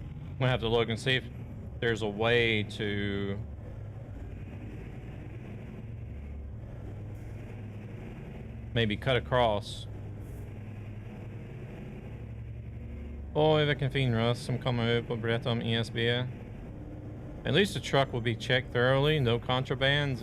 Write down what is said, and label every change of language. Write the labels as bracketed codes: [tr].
[en] I'm gonna have to look and see if there's a way to maybe cut across. [sv] Oj, vilken fin röst som kommer upp och berättar om ESB. [en] At least the truck will be checked thoroughly, no contrabands.